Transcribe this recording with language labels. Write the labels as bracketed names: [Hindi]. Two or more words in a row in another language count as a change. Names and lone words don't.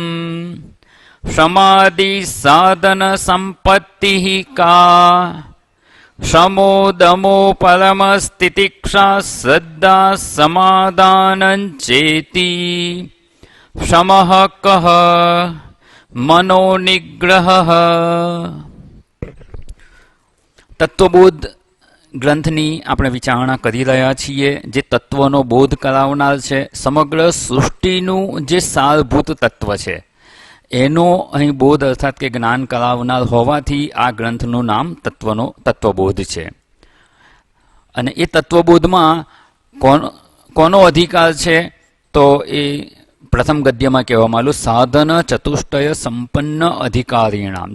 [Sanskrit] समाधि साधन संपत्तिः का शमो दमो परमस्तितिक्षा श्रद्धा समाधानं चेति। शमः कः मनोनिग्रहः। [Gujarati] તત્વબોધ ગ્રંથની આપણે વિચારણા કરી રહ્યા છીએ, જે તત્વનો બોધ કરાવનાર છે। સમગ્ર સૃષ્ટિનું જે સારભૂત તત્વ છે એનો અહીં બોધ અર્થાત કે જ્ઞાન કરાવનાર હોવાથી આ ગ્રંથનું નામ તત્વબોધ છે। અને એ તત્વબોધમાં કોનો અધિકાર છે તો એ પ્રથમ ગદ્યમાં કહેવામાં આવ્યું, [Sanskrit] साधन चतुष्टय संपन्न अधिकारीणाम।